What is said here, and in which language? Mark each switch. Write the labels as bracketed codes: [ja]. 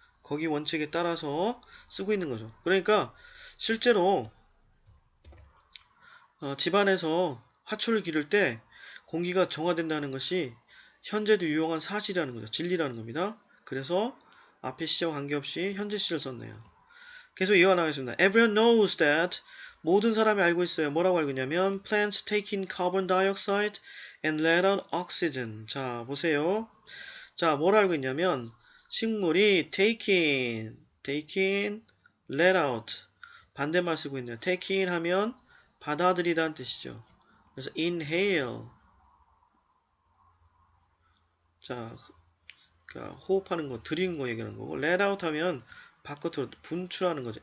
[ko] 거기 원칙에 따라서 쓰고 있는 거죠. 그러니까 실제로 집안에서 화초를 기를 때 공기가 정화된다는 것이 현재도 유용한 사실이라는 거죠. 진리라는 겁니다. 그래서 앞에 시제와 관계없이 현재 시를 썼네요. 계속 이어나가겠습니다. [en] Everyone knows that, [ko] 모든 사람이 알고 있어요. 뭐라고 알고 있냐면 [en] plants take in carbon dioxide and let out oxygen. [ko] 자, 보세요. 자, 뭘 알고 있냐면 식물이 [en] take in, let out [ko] 반대말 쓰고 있네요. [en] take in [ko] 하면 받아들이다는 뜻이죠. 그래서 inhale, 자, 그러니까 호흡하는 거, 들이는 거 얘기하는 거고, [en] let out [ko] 하면 바깥으로 분출하는 거죠.